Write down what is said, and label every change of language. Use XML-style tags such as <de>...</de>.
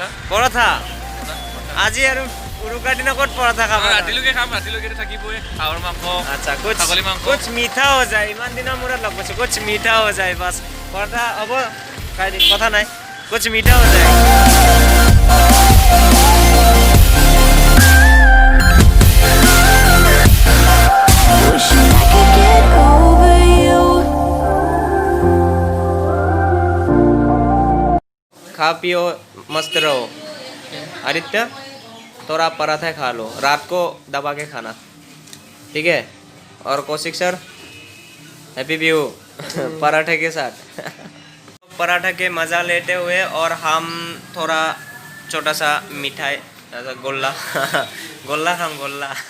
<as>পৰঠা আজি আৰু উৰুকাৰ দিনা ক'ত পৰঠা খাবা ৰাতিলৈকে খাম ৰাতিলৈকে থাকিবই হাঁহৰ মাংস আচ্ছা ছাগলী মাংস</as> <hi>কুছ মিঠা</hi> <as>হৈ যায় ইমান দিনৰ মূৰত লগ পাইছোঁ কুছ মিঠা হৈ যায় বাছ পৰঠা হ'ব কথা নাই কুছ মিঠা হৈ যায়</as> <en>Wishing I could get over you.</en> <hi>खा पियो मस्त रहो आदित्य थोड़ा पराठा खा लो रात को दबा के खाना ठीक है और कौशिक सर हैप्पी बिहू पराठे के साथ पराठा के मज़ा लेते हुए और हम थोड़ा छोटा सा मिठाई गोल्ला गोल्ला खाम गोल्ला</hi>